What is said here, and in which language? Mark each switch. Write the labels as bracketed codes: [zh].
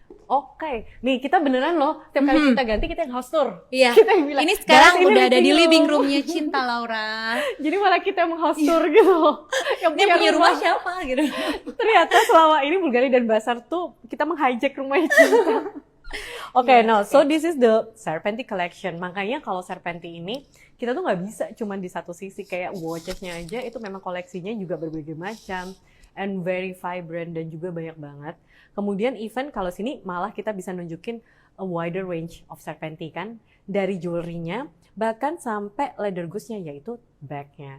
[id] Oke, nih kita beneran loh, setiap kali kita ganti kita yang house tour. Iya. Kita yang bilang, Ini sekarang "Guys, ini udah ada di [en] living living room." [id] roomnya Cinta Laura. Jadi malah kita yang house tour gitu loh. Yang Ini punya rumah siapa gitu? Ternyata selama ini Bulgari dan Bazar tuh kita meng-hijack rumahnya Cinta. [en] Oke, no, so this is the Serpenti collection. [id] Makanya kalau Serpenti ini kita tuh nggak bisa cuma di satu sisi, kayak watches-nya aja itu memang koleksinya juga berbagai macam [en] and very vibrant [id] dan juga banyak banget. Kemudian even kalau sini malah kita bisa nunjukin [en] a wider range of Serpenti [id] kan, dari jewelry-nya bahkan sampai leather goods-nya yaitu bag-nya.